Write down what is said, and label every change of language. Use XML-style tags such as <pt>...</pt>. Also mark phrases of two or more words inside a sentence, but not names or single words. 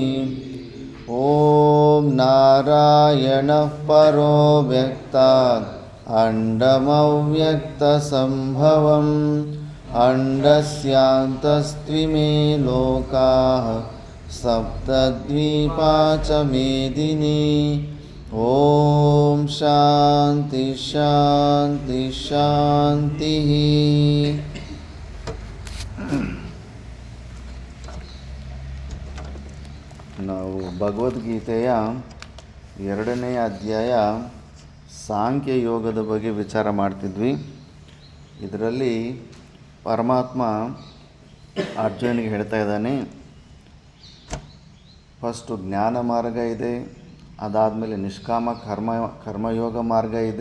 <sa>ॐ नारायणः परो व्यक्तात् अण्डमव्यक्तसम्भवम् अण्डस्यान्तस्त्विमे लोकाः सप्तद्वीपा च मेदिनी। ॐ शान्ति शान्ति शान्तिः।</sa> <kn>ನಾವು ಭಗವದ್ಗೀತೆಯ 2ನೇ ಅಧ್ಯಾಯ ಸಾಂಖ್ಯ ಯೋಗದ ಬಗ್ಗೆ ವಿಚಾರ ಮಾಡ್ತಿದ್ವಿ. ಇದರಲ್ಲಿ ಪರಮಾತ್ಮ ಅರ್ಜುನನಿಗೆ ಹೇಳ್ತಾ ಇದ್ದಾನೆ, ಫಸ್ಟು ಜ್ಞಾನ ಮಾರ್ಗ ಇದೆ, ಅದಾದಮೇಲೆ ನಿಷ್ಕಾಮ ಕರ್ಮಯೋಗ ಮಾರ್ಗ ಇದೆ.</kn>